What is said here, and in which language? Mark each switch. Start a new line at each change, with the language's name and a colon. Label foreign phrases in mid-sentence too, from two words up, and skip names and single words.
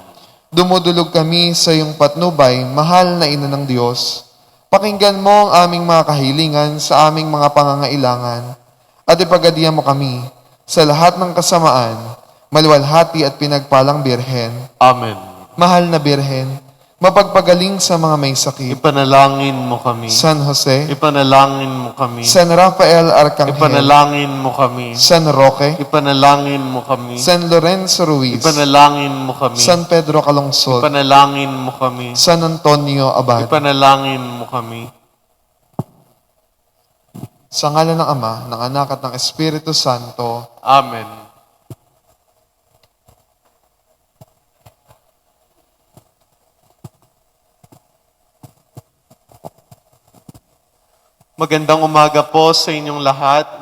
Filipino: Dumudulog kami sa iyong patnubay, mahal na Ina ng Diyos. Pakinggan mo ang aming mga kahilingan sa aming mga pangangailangan at ipagadian mo kami sa lahat ng kasamaan, maluwalhati at pinagpalang Birhen. Amen. Mahal na Birhen, mapagpagaling sa mga may sakit. Ipanalangin mo kami. San Jose, Ipanalangin mo kami. San Rafael Arcangel, Ipanalangin mo kami. San Roque, Ipanalangin mo kami. San Lorenzo Ruiz, Ipanalangin mo kami. San Pedro Calungsod, Ipanalangin mo kami. San Antonio Abad. Ipanalangin mo kami. Sa ngalan ng Ama, ng Anak at ng Espiritu Santo. Amen. Magandang umaga po sa inyong lahat.